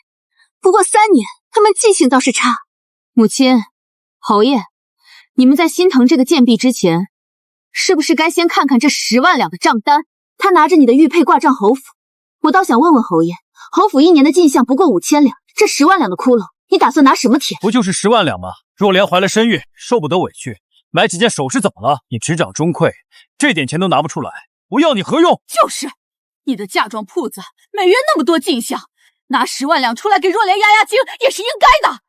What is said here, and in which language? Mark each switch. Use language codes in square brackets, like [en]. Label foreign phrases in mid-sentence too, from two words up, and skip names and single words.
[zh] 不過3年，他們記性倒是差。母親，侯爺，你們在心疼這個賤婢之前，是不是該先看看這10萬兩的賬單？他拿着你的玉佩掛賬侯府，我倒想問問侯爺， 侯府1年的进項不過5000两，這10萬兩的窟窿，你打算拿什麼填？不就是10万两嗎？若蓮懷了身孕，受不得委屈，買幾件首飾怎麼了？你执掌中馈，這點錢都拿不出来，我要你何用？就是，你的嫁妝鋪子每月那麼多进项，拿10万两出來給若蓮壓壓驚也是應該的。